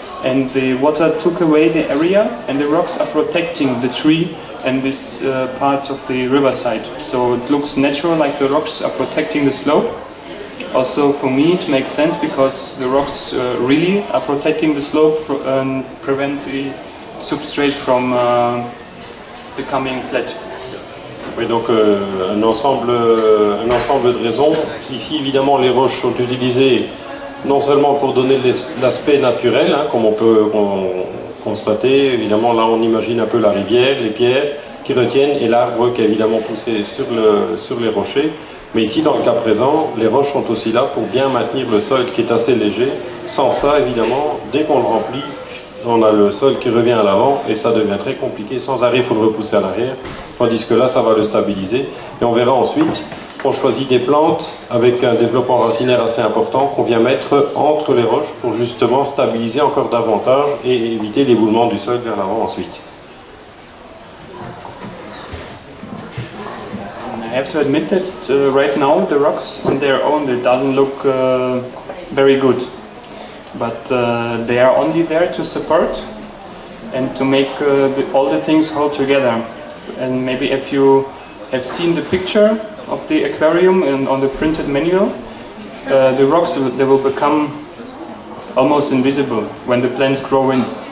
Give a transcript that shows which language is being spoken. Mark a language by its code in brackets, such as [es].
[en] And the water took away the area, and the rocks are protecting the tree and this part of the riverside. So it looks natural, like the rocks are protecting the slope. Also for me it makes sense because the rocks really are protecting the slope and prevent the substrate from becoming flat. [fr] Oui, donc un ensemble de raisons. Ici, évidemment, les roches sont utilisées non seulement pour donner l'aspect naturel, hein, comme on peut constater. Évidemment, là, on imagine un peu la rivière, les pierres qui retiennent, et l'arbre qui est évidemment poussé sur les rochers. Mais ici, dans le cas présent, les roches sont aussi là pour bien maintenir le sol qui est assez léger. Sans ça, évidemment, dès qu'on le remplit, on a le sol qui revient à l'avant et ça devient très compliqué. Sans arrêt, il faut le repousser à l'arrière. Tandis que là, ça va le stabiliser. Et on verra ensuite qu'on choisit des plantes avec un développement racinaire assez important qu'on vient mettre entre les roches pour justement stabiliser encore davantage et éviter l'éboulement du sol vers l'avant ensuite. [en] I have to admit that right now the rocks on their own, it doesn't look very good. But they are only there to support and to make all the things hold together. And maybe if you have seen the picture of the aquarium and on the printed manual, the rocks, they will become almost invisible when the plants grow in.